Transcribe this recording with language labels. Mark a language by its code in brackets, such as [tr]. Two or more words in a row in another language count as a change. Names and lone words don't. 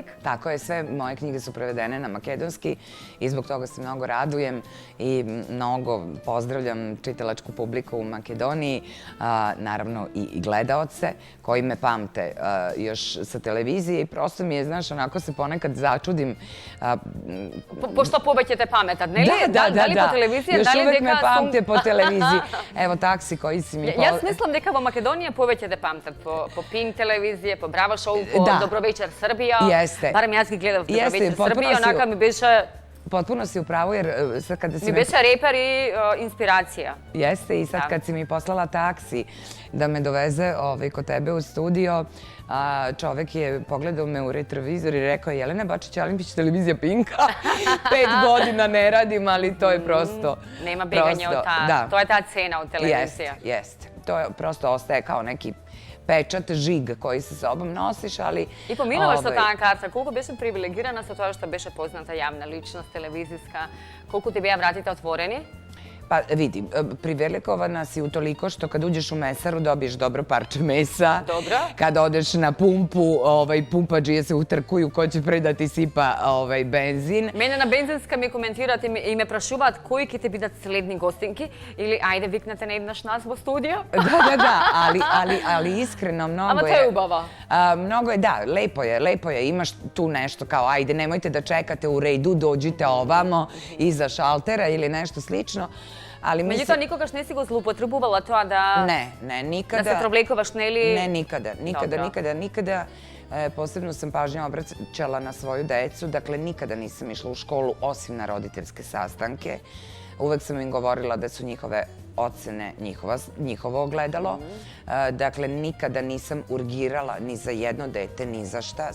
[sr] Tako je, sve moje knjige su prevedene na makedonski i zbog toga se mnogo radujem i mnogo pozdravljam čitalačku publiku u Makedoniji, naravno i gledaoce koji me pamte još sa televizije i prosto mi je, znaš, onako se ponekad začudim. [mk] Pošto pobećete pametat, ne li? [sr] Da li po televiziji, još da li uvek me [mk] дека [sr] pamte po televiziji. Evo taksi koji si mi... [mk] Jaz mislim, дека во Македонија повеќе да памтат по Pink телевизија, по Bravo Show, по Dobro večer Srbija. [sr] Jeste. [mk] Barem jaz ги гледав Dobro [sr] Jeste, [mk] večer [sr] potpuno [mk] Srbija, [sr] si- [mk] onaka mi беше [sr] Potpuno si u pravu jer sad kada si [mk] mi беше reper i inspiracija. [sr] Jeste, i sad Da. kad si mi poslala taksi da me doveze kod tebe u studio, čovek je pogledao me u retrovizor i rekao: Jelena Bačić-Alimpić, televizija Pinka. 5 godina ne radim, ali to je prosto... Nema beganja od ta, to je ta cena od televizije. Jeste. To je prosto ostaje kao neki pečat, žig koji sa sobom nosiš, ali... [mk] И поминуваш со таа карта, колку беше привилегирана со тоа што беше позната јавна личност, телевизиска, колку ти беа вратите отворени? [sr] Pa vidi, privilegovana si utoliko što kad uđeš u mesaru dobiješ dobro parče mesa. Dobro. Kad odeš na pumpu, pumpađije se utrkuju ko će pre da ti sipa benzin. [mk] Мене на бензинска ми коментираат и ме прашуваат кои ќе те бидат следни гостинки или ајде викнете на еднаш нас во студио. [sr] Da, ali iskreno mnogo je... [mk] Ама тоа е убава. [sr] Mnogo je, da, lepo je, imaš tu nešto kao ajde, nemojte da čekate u redu, dođite ovamo iza šaltera ili nešto slično. [mk] Меѓутоа, никогаш не си го злоупотребувала тоа да... [sr] Ne, nikada. [mk] Да се провлекуваш, нели? [sr] Ne, nikada. Posebno sam pažnju obraćala na svoju decu, dakle nikada nisam išla u školu osim na roditeljske sastanke. Uvek sam im govorila da su njihove ocene njihovo ogledalo. Dakle, nikada nisam urgirala ni za jedno dete, ni za šta.